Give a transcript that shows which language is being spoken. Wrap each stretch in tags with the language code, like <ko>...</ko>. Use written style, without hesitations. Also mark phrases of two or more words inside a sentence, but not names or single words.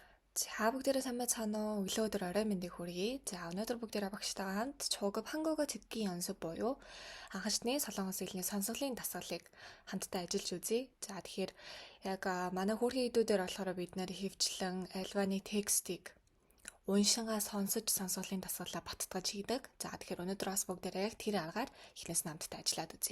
<mn>За бүгдээрээ сайн байцгаана уу? Өглөө өдөр орой мэндийг хүргэе. За өнөөдөр бүгдээрээ багштайгаа хамт чуугав</mn> <ko>한국어 듣기 연습</ko> <mn>буюу анхны солонгос хэлний сонсголын дасгалыг хамтдаа ажиллаж үзье. За тэгэхээр яг манай хүүхдийн хэдүүдээр болохоор бид нэр хөвчлэн альваны текстийг уншингаа сонсож сонсголын дасгалаа баттгаж хийдэг. За тэгэхээр өнөөдөр бас бүгдээрээ яг тэр аргаар эхнээс нь хамтдаа ажиллаад үзье.</mn>